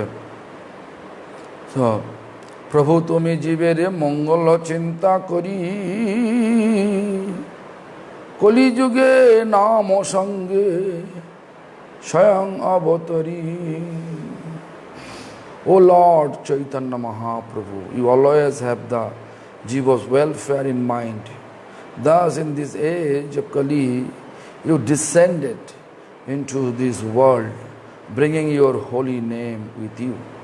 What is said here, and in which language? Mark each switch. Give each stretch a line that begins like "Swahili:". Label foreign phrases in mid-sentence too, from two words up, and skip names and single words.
English: So,
Bangla: প্রভু তুমি জীবেরে মঙ্গল চিন্তা করি কলি যুগে নাম সঙ্গে স্বয়ং অবতরি.
English: O Lord Chaitanya Mahaprabhu, you always have the Jiva's welfare in mind. Thus, in this age of Kali, you descended into this world, bringing your holy name with you.